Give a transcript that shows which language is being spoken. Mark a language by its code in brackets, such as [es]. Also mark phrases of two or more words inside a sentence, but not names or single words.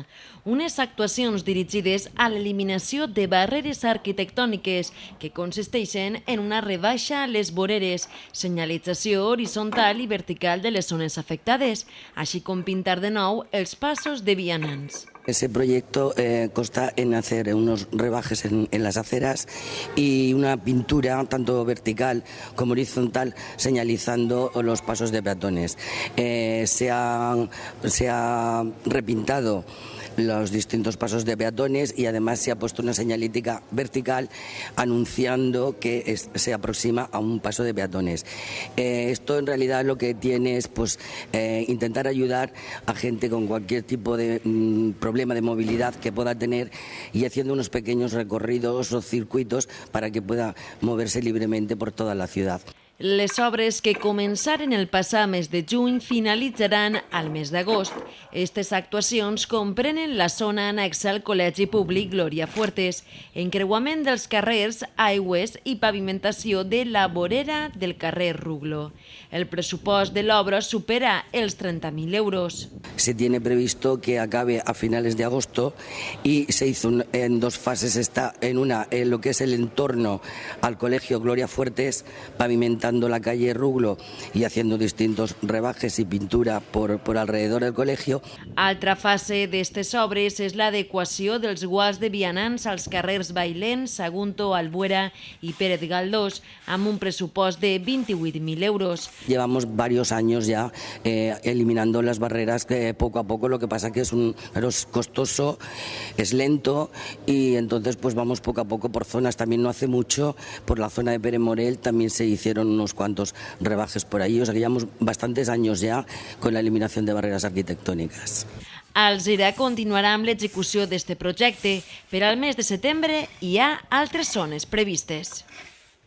[ca] Unes actuacions dirigides a l'eliminació de barreres arquitectòniques que consisteixen en una rebaixa a les voreres, senyalització horitzontal i vertical de les zones afectades, així com pintar de nou els passos de vianants. [es] Ese proyecto consta en hacer unos rebajes en las aceras y una pintura tanto vertical como horizontal señalizando los pasos de peatones. Se ha repintado los distintos pasos de peatones y además se ha puesto una señalítica vertical anunciando que se aproxima a un paso de peatones. Esto en realidad lo que tiene es intentar ayudar a gente con cualquier tipo de problema de movilidad que pueda tener y haciendo unos pequeños recorridos o circuitos para que pueda moverse libremente por toda la ciudad. [ca] Les obres que començaren el passat mes de juny finalitzaran al mes d'agost. Aquestes actuacions comprenen la zona anexa al Col·legi Públic Glòria Fuertes, encreuament dels carrers, aigües i pavimentació de la vorera del carrer Ruglo. El pressupost de l'obra supera els 30.000 euros. [es] Se tiene previsto que acabe a finales de agosto y se hizo en dos fases. Está en una, en lo que es el entorno al Colegio Gloria Fuertes, pavimentando la calle Ruglo y haciendo distintos rebajes y pintura por alrededor del colegio. [ca] Altra fase d'aquestes obres és l'adequació dels guals de vianants als carrers Bailén, Sagunto, Albuera i Pérez Galdós, amb un pressupost de 28.000 euros. [es] Llevamos varios años ya eliminando las barreras poco a poco, lo que pasa que es costoso, es lento y entonces pues vamos poco a poco por zonas. También no hace mucho por la zona de Pere Morel también se hicieron unos cuantos rebajes por ahí, o sea que llevamos bastantes años ya con la eliminación de barreras arquitectónicas. [ca] Alzira continuarà amb l'execució d'aquest projecte. Per al mes de setembre hi ha altres zones previstes.